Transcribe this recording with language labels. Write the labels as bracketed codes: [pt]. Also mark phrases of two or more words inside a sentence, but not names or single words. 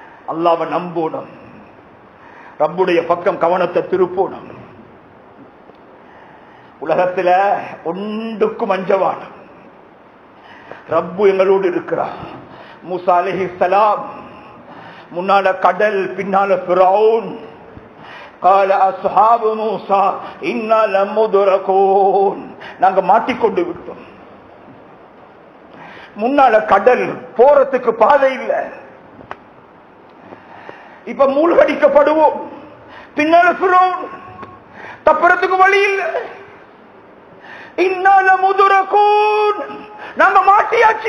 [ta] அல்லாஹ்வை நம்பணும், ரப்புடைய பக்கம் கவனத்தை திருப்பணும். உலகத்துல ஒன்றுக்கும் அஞ்சவான ரப்பு எங்களோடு இருக்கிறார். மூசா அலைஹிஸ்ஸலாம் முன்னால கடல், பின்னால ஃபிரௌன். [ar] قال اصحاب موسى انا لمدركون, [ta] நாங்க மாட்டிக்கொண்டு விட்டோம். முன்னால கடல், போறதுக்கு பாதை இல்ல, இப்ப மூழ்கடிக்கப்படுவோம். பின்னால ஃபிரௌன், தப்புறதுக்கு வழி இல்ல. [ar] إنا لمدركون, [ta] நாங்க மாட்டியாச்சு.